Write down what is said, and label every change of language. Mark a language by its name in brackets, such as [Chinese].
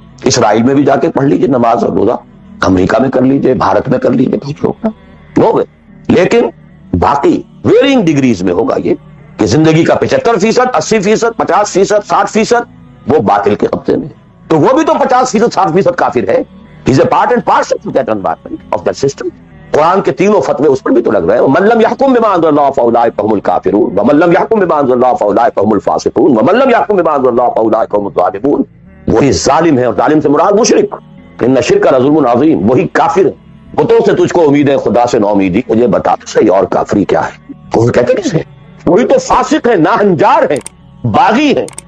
[Urdu] اسرائیل میں بھی جا کے پڑھ لیجئے نماز اور روزہ، امریکہ میں کر لیجئے، بھارت میں کر لیجئے، کچھ روکتا ہو گئے. لیکن باقی ویرینگ ڈگریز میں ہوگا یہ کہ زندگی کا 75%، 80%، 50%، 60% وہ باطل کے قبضے میں. تو وہ بھی تو 50%، 60% کافر ہے. [English] He's a part and parcel of that environment, of that system. [Urdu] قرآن کے تینوں فتوے اس پر بھی تو لگ رہے ہیں. [Arabic] وَمَن لَّمْ يَحْكُم بِمَا أَنزَلَ اللَّهُ فَأُولَٰئِكَ هُمُ الْكَافِرُونَ وَمَن لَّمْ يَحْكُم بِمَا أَنزَلَ اللَّهُ فَأُولَٰئِكَ هُمُ الْفَاسِقُونَ وَمَن لَّمْ يَحْكُم بِمَا أَنزَلَ اللَّهُ فَأُولَٰئِكَ هُمُ الظَّالِمُونَ. [Urdu] وہی ظالم ہے، اور ظالم سے مراد مشرک. [Arabic] ان الشرک لظلم عظیم، [Urdu] وہی کافر ہے. بتوں سے تجھ کو امید ہے، خدا سے نو امیدی. مجھے بتا تو صحیح، اور کافری کیا ہے؟ وہ کہتے کسے؟ وہی تو فاسق ہے، ناہنجار ہے، باغی ہے.